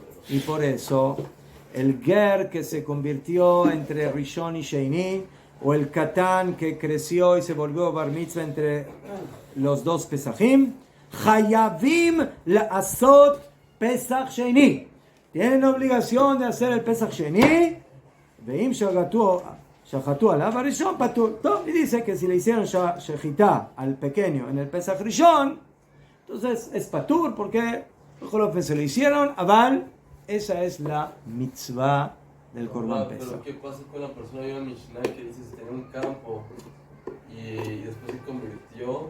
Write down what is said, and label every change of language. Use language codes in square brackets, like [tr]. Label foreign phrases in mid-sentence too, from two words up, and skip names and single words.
[es] el Ger que se convirtió entre Rishon y Sheini, o el Katán que creció y se volvió [he] בר מצוה [es] entre los dos Pesachim, [he] חייבים לעשות פסח שני, [es] tienen obligación de hacer el [he] פסח שני, ואם שחטו עליו ראשון פטור. [es] Y dice que si le hicieron shechitá al pequeño en el [he] פסח ראשון, [es] entonces es patur, porque se lo hicieron, aval. Esa es la mitzvah del [he] קרבן פסח. [es] Pero ¿qué pasa con la persona de una Mishnah que dice que tenía un campo y después se convirtió?